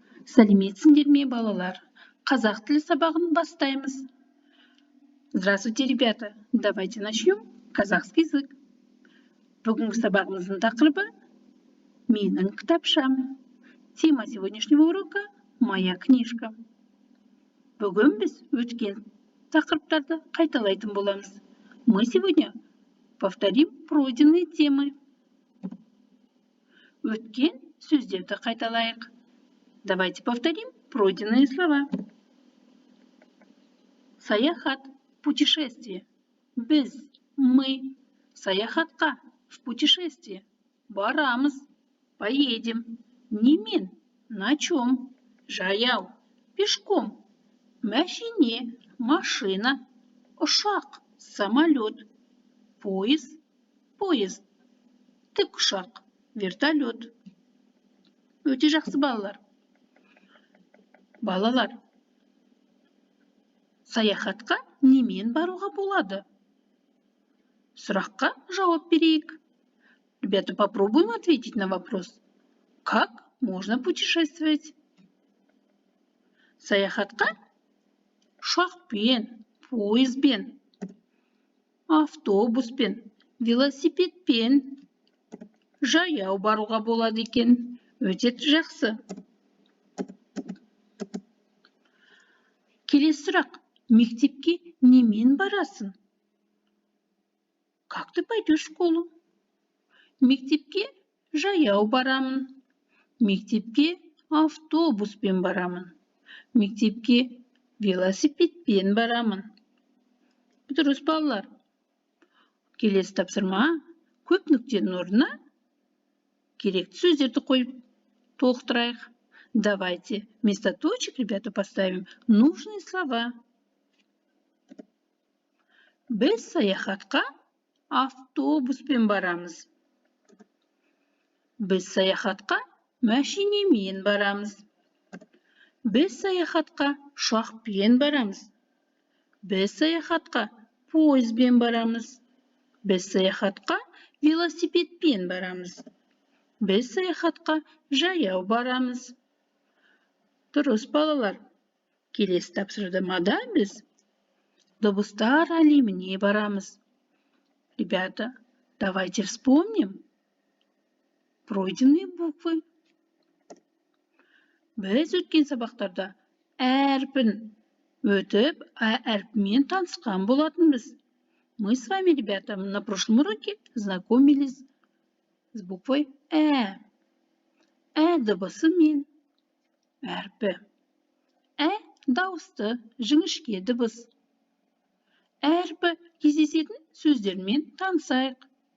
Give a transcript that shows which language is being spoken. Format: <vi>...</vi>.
<kk>Сәлеметсіңдер ме, балалар? Қазақ тілі сабағын бастаймыз.</kk> <ru>Здравствуйте, ребята. Давайте начнем казахский язык.</ru> <kk>Бүгінгі сабағымыздың тақырыбы менің кітапшам.</kk> <ru>Тема сегодняшнего урока моя книжка.</ru> <kk>Бүгін біз өткен тақырыптарды қайталайтын боламыз.</kk> <ru>Мы сегодня повторим пройденные темы.</ru> <kk>Өткен сөздерді қайталайық.</kk> <ru>Давайте повторим пройденные слова.</ru> <kk>Саяхат, путешествие. Біз, мы. Саяхатқа,</kk> <ru>в путешествие.</ru> <kk>Барамыз, поедем. Немен,</kk> <ru>на чем?</ru> <kk>Жаяу, пешком. Мәшине, машина. Ұшақ, самолет. Поезд. Тікұшақ, вертолет. Өте жақсы балалар. Балалар, саяхатқа немен баруға болады? Сұраққа жауап берейік.</kk> <ru>Ребята, попробуем ответить на вопрос. Как можно путешествовать?</ru> <kk>Саяхатқа ұшақпен, поездбен, автобуспен, велосипедпен, жаяу баруға болады екен. Өте жақсы. Келесі сұрақ. Мектепке немен барасың?</kk> <ru>Как ты пойдешь в школу?</ru> <kk>Мектепке жаяу барамын. Мектепке автобуспен барамын. Мектепке велосипедпен барамын. Дұрыс, балалар. Келесі тапсырма. Көп нүктенің орнына керекті сөздерді қойып толықтырайық.</kk> <ru>Давайте вместо точек, ребята, поставим нужные слова.</ru> <kk>Біз саяхатқа автобуспен барамыз. Біз саяхатқа мәшинемен барамыз. Біз саяхатқа ұшақпен барамыз. Біз саяхатқа поездбен барамыз. Біз саяхатқа велосипедпен барамыз. Біз саяхатқа жаяу барамыз. Дұрыс, балалар. Келесі тапсырмада біз дыбыстар әлеміне барамыз.</kk> <ru>Ребята, давайте вспомним пройденные буквы.</ru> <kk>Біз өткен сабақтарда әрпін өтіп, әрпімен танысқан болатынбыз.</kk> <ru>Мы с вами, ребята, на прошлом уроке знакомились с буквой Ә.</ru> <kk>Ә дыбысымен әрпі. Ә дауысты, жіңішке дыбыс. Әрпі кездесетін сөздермен танысайық.</kk>